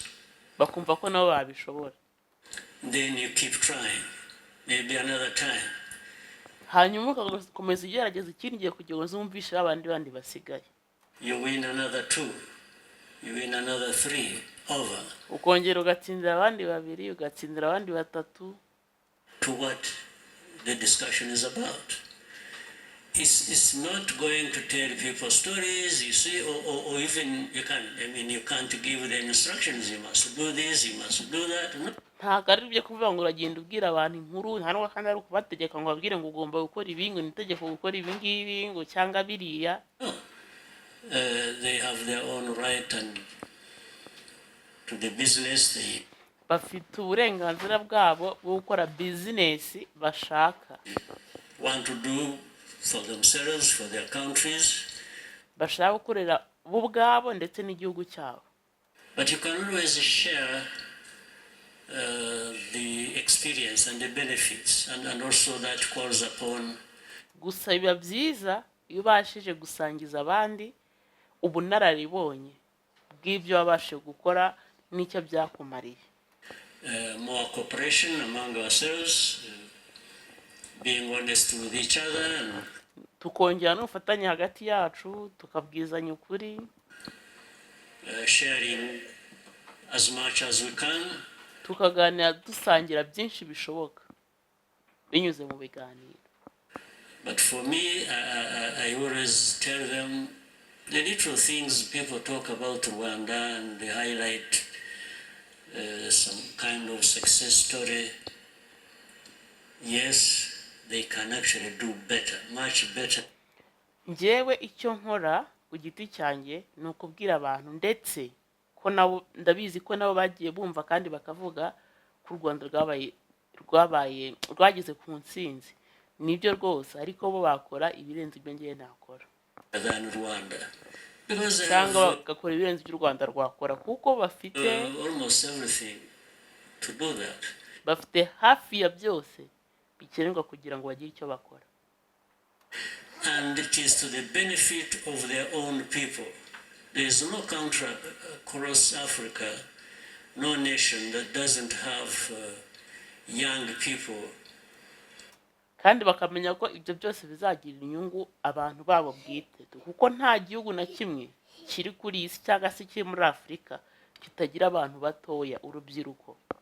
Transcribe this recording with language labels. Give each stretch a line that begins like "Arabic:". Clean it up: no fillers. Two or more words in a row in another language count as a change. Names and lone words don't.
Kinyarwanda: Bakumva ko nabo babishobora.
English: Then you keep trying, maybe another time.
Kinyarwanda: Hanyuma ugakomeza ugerageza ikindi gihe kugira ngo uzumvishe abandi basigaye.
English: You win another 2, you win another 3, over.
Kinyarwanda: Ukongera ugatsindira abandi 2, ugatsindira abandi 3.
English: To what the discussion is about. It's not going to tell people stories, you see, or even you can't give them instructions, you must do this, you must do that. No.
Kinyarwanda: Ntago ari byo kuvuga ngo uragenda ubwira abantu inkuru nta n'uwa kandi ari kubategeka ngo babwire ngo ugomba gukora ibi ngo nitegeko gukora ibi ngibi ngo cyangwa biriya.
English: No. They have their own right and to the business they
Kinyarwanda: bafite uburenganzira bwabo bwo gukora business bashaka.
English: want to do for themselves, for their countries.
Kinyarwanda: Bashaka gukorera bo ubwabo ndetse n'igihugu cyabo.
English: But you can always share the experience and the benefits, and also that calls upon.
Kinyarwanda: Gusa biba byiza iyo ubashije gusangiza abandi ubunararibonye bw'ibyo wabashije gukora n'icyo byakumariye.
English: More cooperation among ourselves, being honest with each other, and
Kinyarwanda: tukongera n'ubufatanye hagati yacu tukabwizanya ukuri.
English: Sharing as much as we can.
Kinyarwanda: Tukaganira dusangira byinshi bishoboka binyuze mu biganiro.
English: But for me, I always tell them the little things people talk about Rwanda, and they highlight some kind of success story. Yes, they can actually do better, much better.
Kinyarwanda: Njyewe icyo nkora ku giti cyanjye ni ukubwira abantu ndetse ko nabo ndabizi ko nabo bagiye bumva kandi bakavuga ku Rwanda rwagize ku ntsinzi. Nibyo rwose ariko bo bakora ibirenze ibyo ngiye nakora.
English: Than Rwanda.
Kinyarwanda: Cyangwa bagakora ibirenze ibyo u Rwanda rwakora kuko bafite
English: almost everything to do that.
Kinyarwanda: bafite hafi ya byose bikenerwa kugira ngo bagire icyo bakora,
English: and it is to the benefit of their own people. There is no country across Africa, no nation that doesn't have young people.
Kinyarwanda: kandi bakamenya ko ibyo byose bizagirira inyungu abantu babo bwite, kuko nta gihugu na kimwe kiri kuri isi cyangwa se kiri muri Afurika kitagira abantu batoya, urubyiruko.